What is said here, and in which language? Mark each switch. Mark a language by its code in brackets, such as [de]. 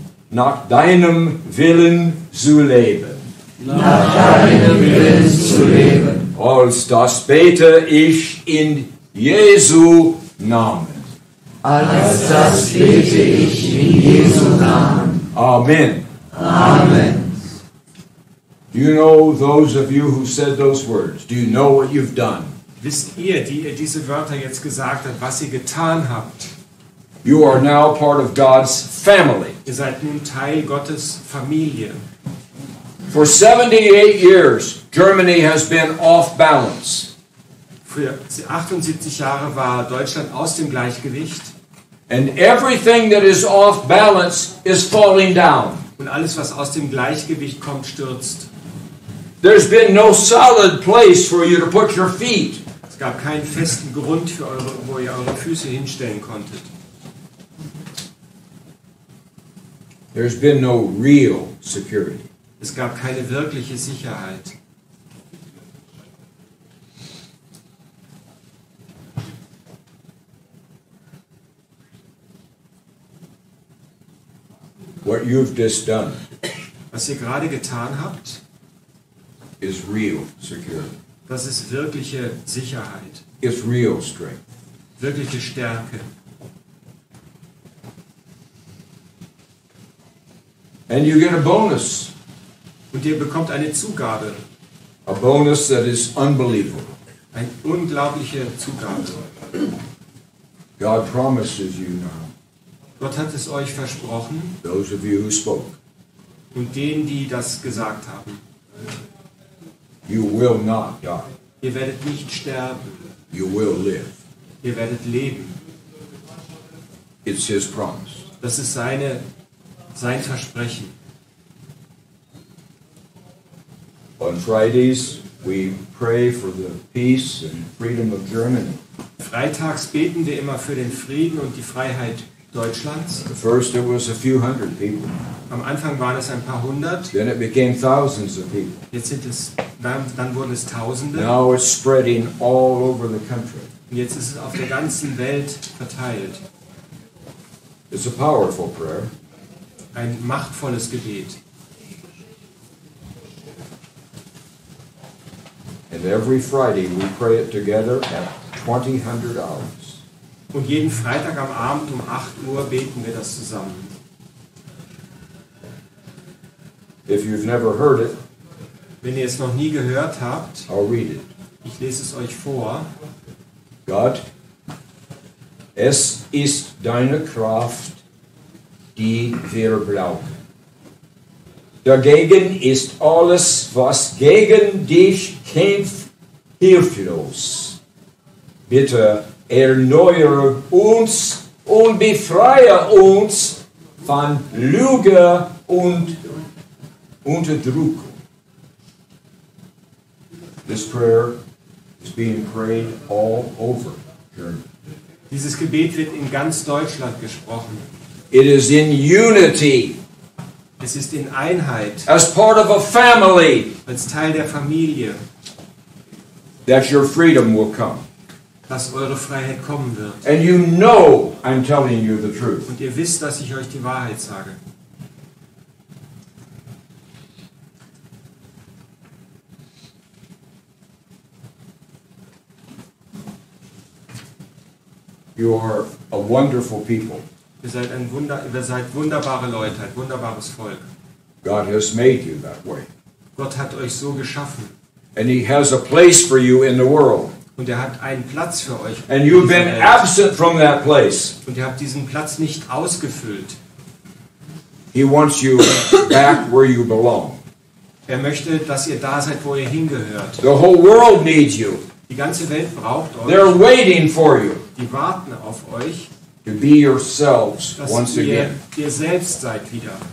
[de] nach deinem Willen zu leben. nach deinem Willen zu leben. Als das bete ich in Jesu Namen. Als das bete ich in Jesu Namen. Amen. Amen. [en] Do you know, those of you who said those words, do you know what you've done? [de] Wisst ihr, die ihr diese Wörter jetzt gesagt habt, was ihr getan habt? [en] You are now part of God's family. [de] Ihr seid nun Teil Gottes Familie. [en] For 78 years, Germany has been off balance. [de] Für 78 Jahre war Deutschland aus dem Gleichgewicht [en] And everything that is off balance is falling down. [de] und alles, was aus dem Gleichgewicht kommt, stürzt. [en] There's been no solid place for you to put your feet. [de] Es gab keinen festen Grund, für wo ihr eure Füße hinstellen konntet. [en] There's been no real security. [de] Es gab keine wirkliche Sicherheit. [en] What you've just done [de] Was ihr gerade getan habt, [en] is real security. [de] das ist wirkliche Sicherheit, [en] It's real strength. [de] wirkliche Stärke. [en] And you get a bonus. [de] Und ihr bekommt eine Zugabe, [en] A bonus that is unbelievable. [de] eine unglaubliche Zugabe. [en] God promises you now, [de] Gott hat es euch versprochen [en] those of you who spoke, [de] und denen, die das gesagt haben. [en] you will not die. [de] Ihr werdet nicht sterben, [en] You will live. [de] ihr werdet leben. [en] It's His promise. [de] Das ist sein Versprechen. [en] On Fridays, we pray for the peace and freedom of Germany. [de] Freitags beten wir immer für den Frieden und die Freiheit Deutschlands. [en] At first it was a few hundred people. [de] Am Anfang waren es ein paar hundert. [en] Then it became thousands of people. [de] Jetzt dann wurden es Tausende. [en] Now it's spreading all over the country. [de] Und jetzt ist es auf der ganzen Welt verteilt. [en] It's a powerful prayer. [de] Ein machtvolles Gebet. [en] And every Friday we pray it together at 2000 hours. [de] Und jeden Freitag am Abend um 8 Uhr beten wir das zusammen. [en] If you've never heard it, [de] Wenn ihr es noch nie gehört habt, [en] I'll read it. [de] ich lese es euch vor. Gott, es ist deine Kraft, die wir brauchen. Dagegen ist alles, was gegen dich kämpft, hilflos. Bitte erneuere uns und befreie uns von Lüge und Unterdrückung. [en] This prayer is being prayed all over Germany. [de] Dieses Gebet wird in ganz Deutschland gesprochen. [en] It is in unity, [de] Es ist in Einheit, [en] as part of a family, [de] als Teil der Familie, [en] that your freedom will come. [de] dass eure Freiheit kommen wird. [en] And you know I'm telling you the truth. [de] Und ihr wisst, dass ich euch die Wahrheit sage. [en] You are a wonderful people. [de] Ihr seid wunderbare Leute, ein wunderbares Volk. [en] God has made you that way. [de] Gott hat euch so geschaffen. [en] And He has a place for you in the world. [de] Und er hat einen Platz für euch. [en] And you've been absent from that place. [de] Und ihr habt diesen Platz nicht ausgefüllt. [en] He wants you back where you belong. [de] Er möchte, dass ihr da seid, wo ihr hingehört. [en] The whole world needs you. [de] Die ganze Welt braucht [en] They're [de] euch. [en] waiting for you [de] Die warten auf euch, [en] to be yourselves [de] dass [en] once [de] ihr [en] again. [de] selbst seid wieder.